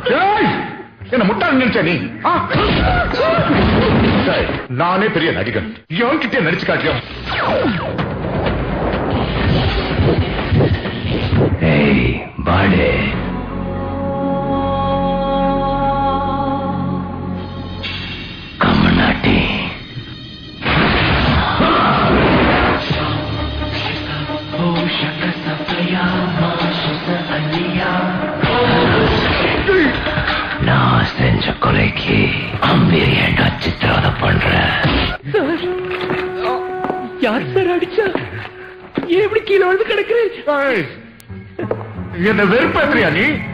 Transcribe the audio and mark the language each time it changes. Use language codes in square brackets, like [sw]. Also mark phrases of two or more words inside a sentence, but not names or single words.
[ta] என்ன முட்டாள் நினைச்சா நீ? நானே பெரிய நடிகன், எவன்கிட்ட நடிச்சு காட்டியும். [en] Hey, buddy. Kamanati. Oh, shaka safaya, ma shasa aliya. [ta] நான் செஞ்ச கொலைக்கு அம்பீர் ஏண்டா சித்திரவதை பண்ற? யார் சார் அடிச்சா? எப்படி கீழே வந்து கிடக்குறேன்? என்ன வெறுப்பேற்றியா நீ?